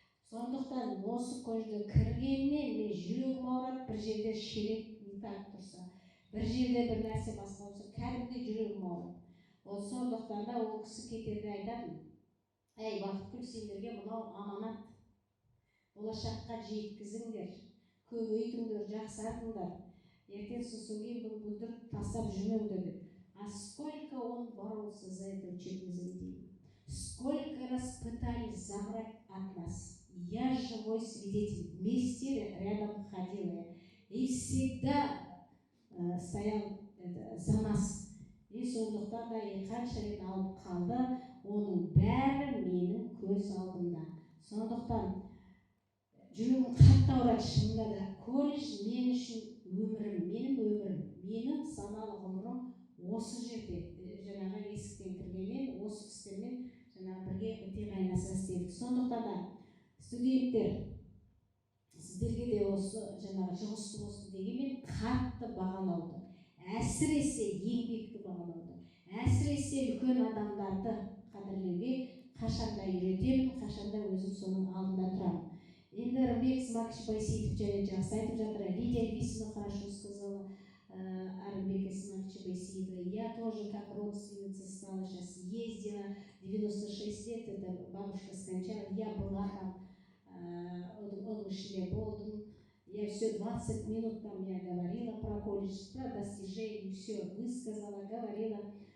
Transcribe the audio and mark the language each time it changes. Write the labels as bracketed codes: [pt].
[kk] Сондықтан осы көшеге кіргеннен мен жүрегім ауырады, бір жерде шелек тартып тұрса, бір жерде бір нәрсе басқа болса, кәдімгідей жүрегім ауырады. Сондықтан да ол кісі кетерде айтатын: "Ей, Бақытгүл, сендерге мынау аманат. Болашаққа жеткізіңдер, көбейтіңдер, жақсартыңдар. Ертең сосын кейін бұл бүлдіріп тастап жүрмеңдер" деп. [ru] А сколько он боролся за это учебное заведение. Сколько раз пытались забрать от нас. Я живой свидетель. Вместе рядом ходила. И всегда стоял за нас. [kk] И сондықтан да қанша рет алып қалды, оның бәрі менің көз алдымда. Сондықтан жүрегім қатты ауырады шынында да. Колледж мен үшін өмірім, менің өмірім, менің саналы ғұмырым осы жерде, жаңағы есіктен кіргенмен, осы кісілермен жаңағы бірге біте қайнаса істедік. Сондықтан да студенттер, сіздерге де осы жаңағы жұмысты болсын дегенмен қатты бағалауды, әсіресе еңбекті бағалауды, әсіресе үлкен адамдарды қадірлеуге қашанда үйретемін, қашанда өзім соның алдында тұрамын. Енді Рымбек Исмакович Байсейітов және жақсы айтып жатыр. [ru] Лидия Львисовна хорошо сказала о Рымбеке Исмаковиче Байсейітове. Я тоже как родственница стала, сейчас ездила, 96 лет, это бабушка скончалась, я была там, [kk] он ішінде болдым. [ru] Я все 20 минут там я говорила про колледж, про достижения, все высказала, говорила.